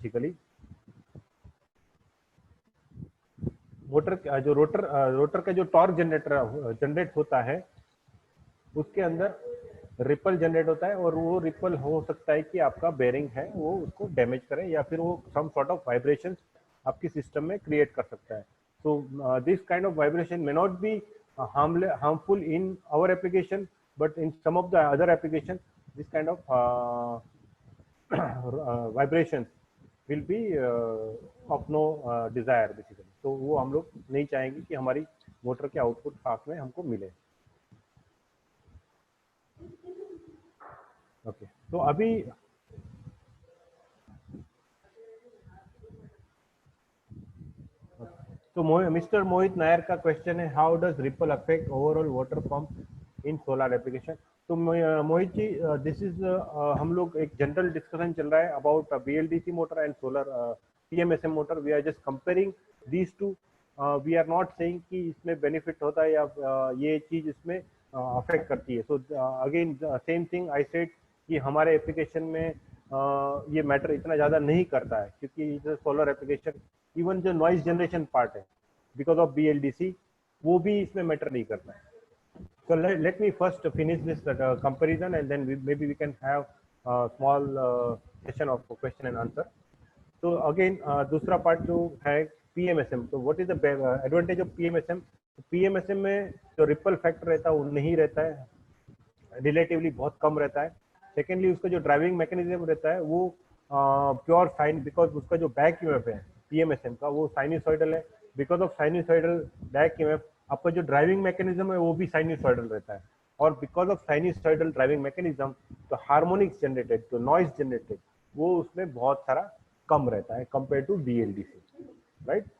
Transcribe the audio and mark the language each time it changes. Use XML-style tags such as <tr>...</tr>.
<hi>Basically motor जो rotor का जो टॉर्क जनरेट होता है उसके अंदर रिपल जनरेट होता है, और वो रिपल हो सकता है कि आपका बेरिंग है वो उसको डैमेज करे, या फिर वो</hi> <en>some sort of vibrations</en> <hi>आपकी सिस्टम में क्रिएट कर सकता है।</hi> <en>So this kind of vibration may not be harmful in our application, but in some of the other applications this kind of vibrations will be of no desire basically।</en> <hi>तो वो हम लोग नहीं चाहेंगे कि हमारी मोटर के आउटपुट साथ में हमको मिले। ओके, तो अभी तो मिस्टर मोहित नायर का क्वेश्चन है,</hi> <en>How does ripple affect overall water pump in solar application.</en> <hi>तो मोहित जी,</hi> <en>this is</en> <hi>हम लोग एक जनरल डिस्कशन चल रहा है</hi> <en>About BLDC motor and solar PMSM motor. We are just comparing these two, we are not saying</en> <hi>कि इसमें benefit होता है या ये चीज इसमें अफेक्ट करती है।</hi> <en>so again same thing I said</en> <hi>कि हमारे एप्लीकेशन में ये मैटर इतना ज़्यादा नहीं करता है, क्योंकि सोलर एप्लीकेशन इवन जो नॉइज जनरेशन पार्ट है बिकॉज ऑफ बीएलडीसी वो भी इसमें मैटर नहीं करता है।</hi> <en>So let me first finish this comparison, and then maybe we can have a small session of question and answer. So again,</en> <hi>दूसरा part जो है</hi> <en>PMSM, तो what is the advantage of PMSM?</en> <hi>PMSM में जो ripple factor रहता है वो नहीं रहता है, रिलेटिवली बहुत कम रहता है। सेकेंडली उसका जो ड्राइविंग मैकेनिज्म रहता है वो प्योर साइन, बिकॉज उसका जो बैक ईएमएफ है PMSM का वो साइनसॉइडल है। Because of sinusoidal back EMF आपका जो ड्राइविंग मैकेनिज्म है वो भी साइनसॉइडल रहता है, और because of sinusoidal driving mechanism तो हार्मोनिक्स जनरेटेड, तो नॉइज जनरेटेड वो उसमें बहुत सारा कम रहता है कंपेयर टू BLDC, राइट।</hi>